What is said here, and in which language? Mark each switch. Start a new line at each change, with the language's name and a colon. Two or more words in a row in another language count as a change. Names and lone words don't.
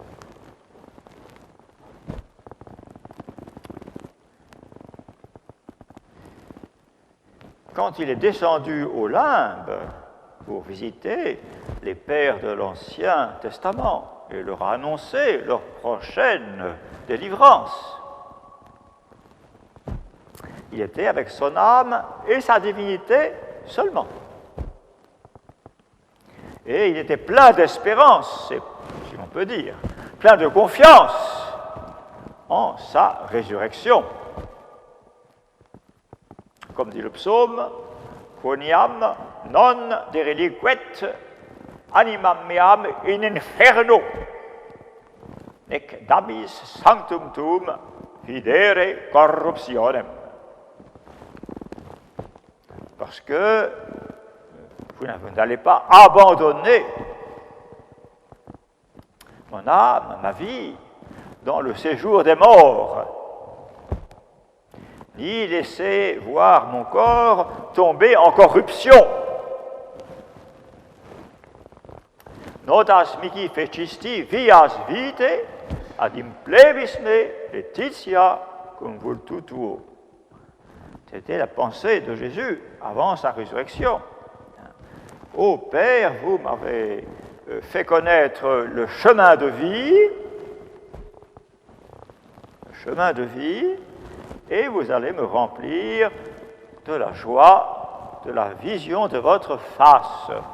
French: Quand il est descendu aux limbes pour visiter les pères de l'Ancien Testament et leur a annoncé leur prochaine délivrance, il était avec son âme et sa divinité seulement. Et il était plein d'espérance, si l'on peut dire, plein de confiance en sa résurrection. Comme dit le psaume,
Latin: quoniam non dereliquet animam meam in inferno, nec dabis sanctum tuum videre corruptionem.
French: Parce que vous n'allez pas abandonner mon âme, ma vie, dans le séjour des morts, ni laisser voir mon corps tomber en corruption.
Latin: Notas mihi fecisti vias vitae ad implebis me laetitia cum vultu tuo.
French: C'était la pensée de Jésus avant sa résurrection. Ô Père, vous m'avez fait connaître le chemin de vie, et vous allez me remplir de la joie, de la vision de votre face.